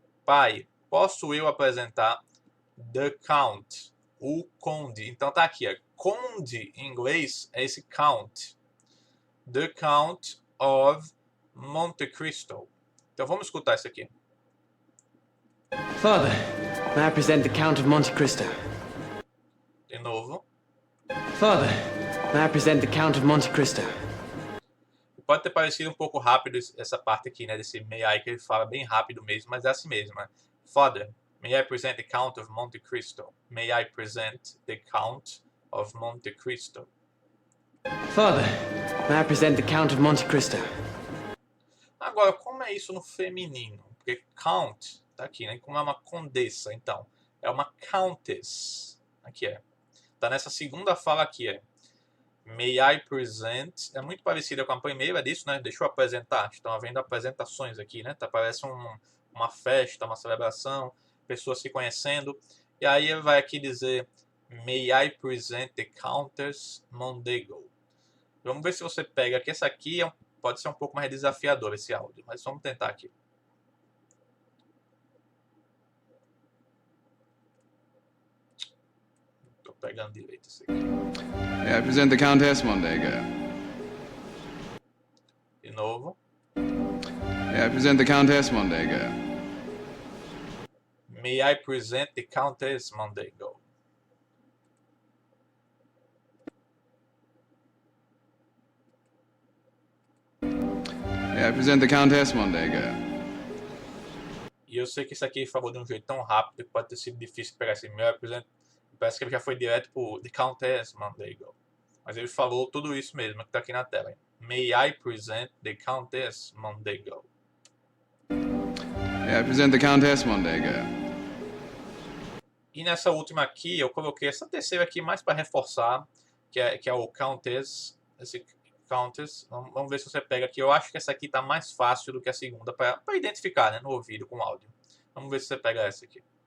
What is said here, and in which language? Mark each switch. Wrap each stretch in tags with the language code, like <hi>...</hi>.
<pt>Pai, posso eu apresentar the Count, o conde? Então tá aqui, conde em inglês é esse count. The Count of Monte Cristo. Então vamos escutar isso aqui.</pt> <en>Father, may I present the Count of Monte Cristo?</en> <pt>De novo.</pt> <en>Father, may I present the Count of Monte Cristo?</en> <pt>Pode ter parecido um pouco rápido essa parte aqui, né? Desse may I, que ele fala bem rápido mesmo, mas é assim mesmo, né?</pt> <en>Father, may I present the Count of Monte Cristo? May I present the Count of Monte Cristo? Father, may I present the Count of Monte Cristo?</en> <pt>Agora, como é isso no feminino? Porque Count tá aqui, né? Como é uma condessa, então. É uma countess. Aqui tá nessa segunda fala aqui,</pt> <en>May I present.</en> <pt>É muito parecida com a primeira disso, né? Deixa eu apresentar. Estão havendo apresentações aqui, né? Parece uma festa, uma celebração, pessoas se conhecendo. E aí ele vai aqui dizer</pt> <en>May I present the Countess Mondego.</en> <pt>Vamos ver se você pega aqui. Essa aqui pode ser um pouco mais desafiador esse áudio, mas vamos tentar aqui. Estou pegando direito isso aqui.</pt> <en>I present the Countess Mondego.</en> <pt>De novo.</pt> <en>I present the Countess Mondego. May I present the Countess Mondego? I present the Countess Mondego.</en> <pt>E eu sei que isso aqui falou de um jeito tão rápido que pode ter sido difícil pegar esse</pt> <en>May I present.</en> <pt>Parece que ele já foi direto pro The Countess Mondego. Mas ele falou tudo isso mesmo que tá aqui na tela.</pt> <en>May I present the Countess Mondego? I present the Countess Mondego.</en> <pt>E nessa última aqui, eu coloquei essa terceira aqui mais para reforçar, que é o Countess. Esse Countess. Vamos ver se você pega aqui. Eu acho que essa aqui tá mais fácil do que a segunda para identificar, né, no ouvido com áudio. Vamos ver se você pega essa aqui.</pt>